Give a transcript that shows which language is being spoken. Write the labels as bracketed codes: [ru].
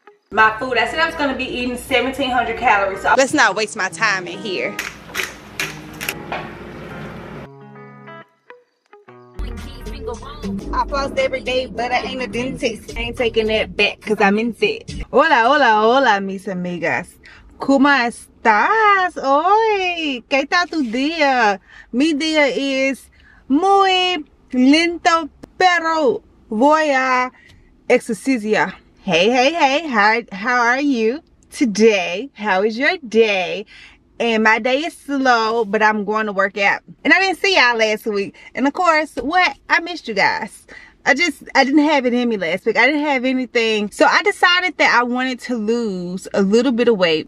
[en] My food, I said I was gonna be eating 1,700 calories. So let's not waste my time in here. I floss every day, but I ain't a dentist. I ain't taking that back because I'm in set. [es] Hola, hola, hola, mis amigas. ¿Cómo estás hoy? ¿Qué tal tu día? Mi día es muy lento, pero voy a exercitar. [en] Hey, hey, hey, how are you today? How is your day? And my day is slow, but I'm going to work out. And I didn't see y'all last week. And of course, what? I missed you guys. I didn't have it in me last week. I didn't have anything. So I decided that I wanted to lose a little bit of weight.